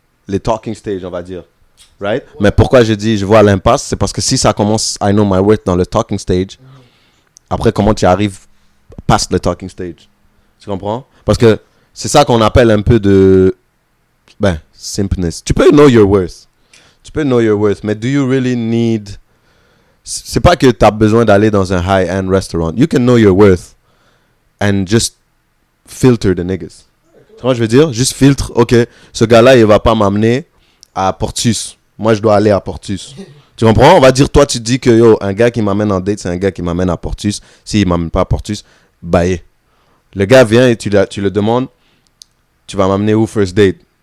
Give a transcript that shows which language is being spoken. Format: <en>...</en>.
<fr>Les talking stage, on va dire. Right? Ouais. Mais pourquoi je dis je vois l'impasse, c'est parce que si ça commence I know my worth dans le talking stage, après, comment tu arrives past le talking stage? Tu comprends? Parce que c'est ça qu'on appelle un peu de... Ben, simpness.</fr> <en>Tu peux know your worth. Mais do you really need...</en> <fr>C'est pas que tu as besoin d'aller dans un high-end restaurant.</fr> <en>You can know your worth and just filter the niggas.</en> <fr>Tu vois ce que je veux dire? Juste filtre, ok, ce gars-là, il va pas m'amener à Portus. Moi, je dois aller à Portus. Tu comprends? On va dire, toi, tu dis que yo, un gars qui m'amène en date, c'est un gars qui m'amène à Portus. S'il m'amène pas à Portus, bye. Le gars vient et tu le demandes, tu vas m'amener où first date?</fr>